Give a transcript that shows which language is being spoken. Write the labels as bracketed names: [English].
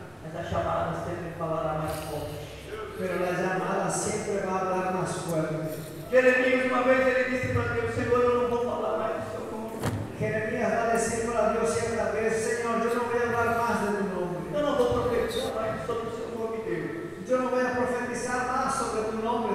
[Portuguese] mas a chamada sempre falará mais forte. [Spanish] pero la llamada siempre va a hablar más fuerte. [Portuguese] Jeremias, uma vez, ele disse para Deus: Senhor, eu não vou falar mais do seu nome. [Spanish] Jeremías va a decir para Dios cierta vez: Señor, yo no voy a hablar más de tu nombre. [Portuguese] Eu não vou profetizar mais sobre o seu nome, Deus. [Spanish] Yo no voy a profetizar más sobre tu nombre,